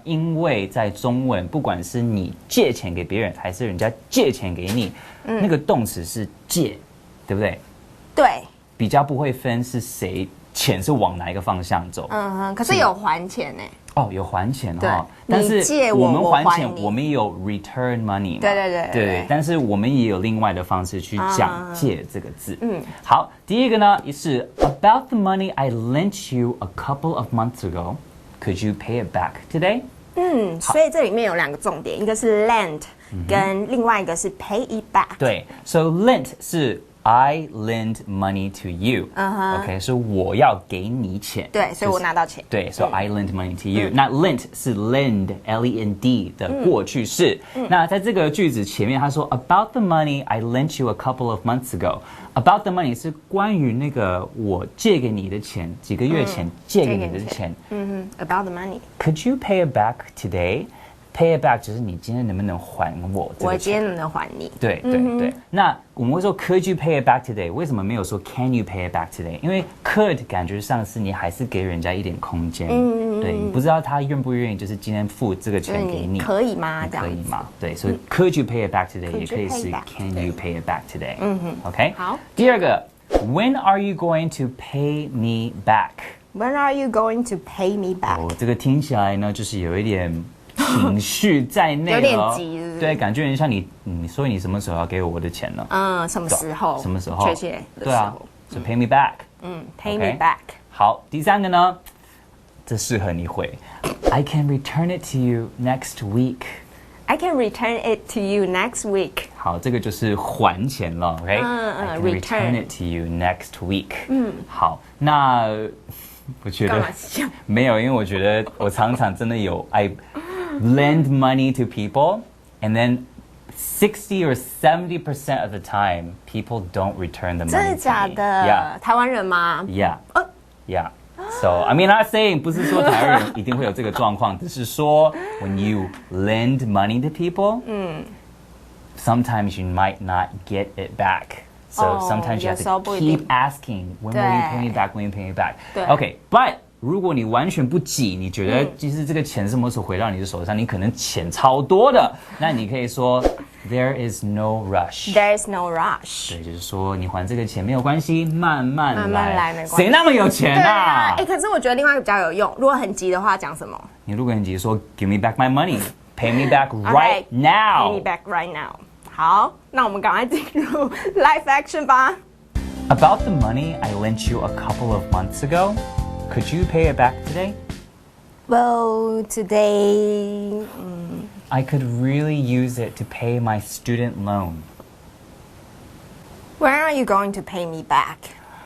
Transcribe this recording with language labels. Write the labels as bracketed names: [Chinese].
[Chinese] 因为在中文，不管是你借钱给别人，还是人家借钱给你，那个动词是借，对不对？对，比较不会分是谁钱是往哪一个方向走。可是有还钱呢。哦，有还钱对哈，但是我们还钱，我们也有 [English] return money [Chinese] 嘛，对，但是我们也有另外的方式去讲借这个字。好，第一个呢是 [English] About the money I lent you a couple of months ago, could you pay it back today？ [Chinese] 所以这里面有两个重点，一个是 lend，跟另外一个是 pay it back。对 [English] ，so lent [Chinese] 是 [English] I lend money to you. [Chinese] OK， 是我要给你钱。对，所以我拿到钱。 [English] 对 ，so I lend money to you. [Chinese] 那 lent 是 lend L-E-N-D 的过去式。那在这个句子前面，他说 [English] About the money I lent you a couple of months ago. About the money [Chinese] 是关于那个我借给你的钱，几个月前借给你的钱。 [English] About the money. Could you pay it back today?Pay it back [Chinese] 就是你今天能不能还我这个钱？我今天能不能还你？对。那我们会说 [English] Could you pay it back today？ [Chinese] 为什么没有说 [English] Can you pay it back today？ [Chinese] 因为 could 感觉上是你还是给人家一点空间。对，你不知道他愿不愿意，就是今天付这个钱给你，可以吗？可以吗？对，所以 [English] Could you pay it back today？ [Chinese] 也可以是 [English] Can you pay it back today？ OK。 [Chinese] 好。 [English] 第二个 When are you going to pay me back？ When are you going to pay me back？ [Chinese] 这个听起来呢，就是有一点情绪在内了，有点急是不是？对，感觉很像你所以你什么时候要给我的钱呢？什么时候？什么时候？确切的时候。对啊， [English] so pay me back。 pay me back。 [Chinese] 好，第三个呢，这适合你回 [English] I can return it to you next week。 I can return it to you next week。 [Chinese] 好，这个就是还钱了 ，OK？ [English] I can return it to you next week。 [Chinese] 好，那我觉得没有，因为我觉得我常常真的有 [English] I lend money to people and then 60 or 70% of the time people don't return the money to me. [Chinese] 真的假的？ [English] Yeah. [Chinese] 台湾人吗？ [English] Yeah. Yeah. So I mean, not saying [Chinese] 不是说台湾人一定会有这个状况，只是说 [English] when you lend money to people, sometimes you might not get it back.So sometimes you have to keep asking, when will you pay me back? When will you pay me back? Okay, but [Chinese] 如果你完全不急，你觉得其实这个钱什么时候回到你的手上，你可能钱超多的，那你可以说 [English] There is no rush. There is no rush. [Chinese] 对，就是说你还这个钱没有关系，慢慢来，没关系。谁那么有钱啊？可是我觉得另外一个比较有用。如果很急的话，讲什么？你如果很急，说 [English] Give me back my money, pay me back right now. Pay me back right now. [Chinese] 好，那我们赶快进入 live action 吧。 [English] About the money I lent you a couple of months ago, could you pay it back today? Well, today, I could really use it to pay my student loan. When are are you going to pay me back?